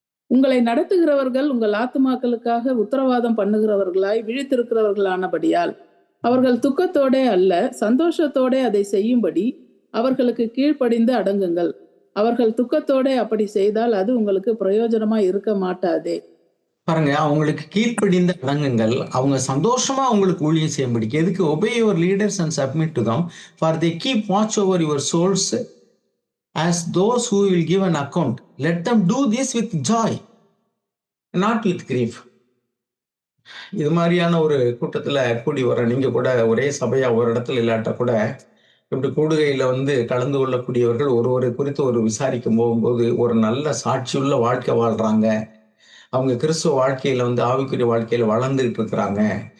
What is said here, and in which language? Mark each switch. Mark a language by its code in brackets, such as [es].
[ta] உங்களை நடத்துகிறவர்கள் உங்கள் ஆத்துமாக்களுக்காக உத்தரவாதம் பண்ணுகிறவர்களாய் விழித்திருக்கிறவர்களானபடியால் அவர்கள் துக்கத்தோடே அல்ல சந்தோஷத்தோடே அதை செய்யும்படி அவர்களுக்கு கீழ்ப்படிந்து அடங்குங்கள். அவர்கள் துக்கத்தோடே அப்படி செய்தால் அது உங்களுக்கு பிரயோஜனமா இருக்க மாட்டாதே. பாருங்க, அவங்களுக்கு கீழ்ப்படிந்த அடங்குங்கள். அவங்க சந்தோஷமா அவங்களுக்கு ஊழியம் செய்யும்படிக்கு. எதுக்கு? [en] obey your leaders and submit to them, for they keep watch over your souls as those who will give an account. Let them do this with joy, not with grief. [ta] இது மாதிரியான ஒரு கூட்டத்துல கூடி வர நீங்க கூட ஒரே சபையா ஒரு இடத்துல இல்லாட்டா கூட இப்படி கூடுகையில வந்து கலந்து கொள்ளக்கூடியவர்கள் ஒருவரை குறித்து ஒரு விசாரிக்கும் போகும்போது ஒரு நல்ல சாட்சியுள்ள வாழ்க்கை வாழ்றாங்க. அவங்க கிறிஸ்துவ வாழ்க்கையில வந்து ஆவிக்குரிய வாழ்க்கையில வளர்ந்துகிட்டு இருக்கிறாங்க.